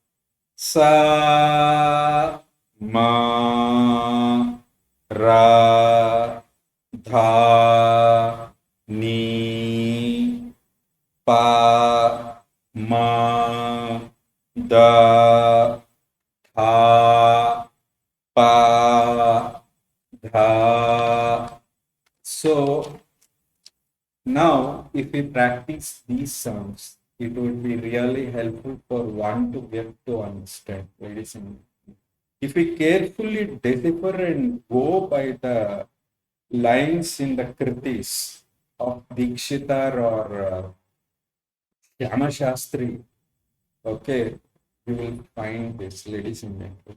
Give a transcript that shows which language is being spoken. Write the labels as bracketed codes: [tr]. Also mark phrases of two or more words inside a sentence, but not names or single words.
[en] sa, ma, ra, dha, ni, pa, ma, da, tha, pa, dha. So now, if we practice these sounds, it would be really helpful for one to get to understand, ladies and gentlemen. If we carefully decipher and go by the lines in the kritis of Dikshitar or Yama Shastri, okay, you will find this, ladies and gentlemen.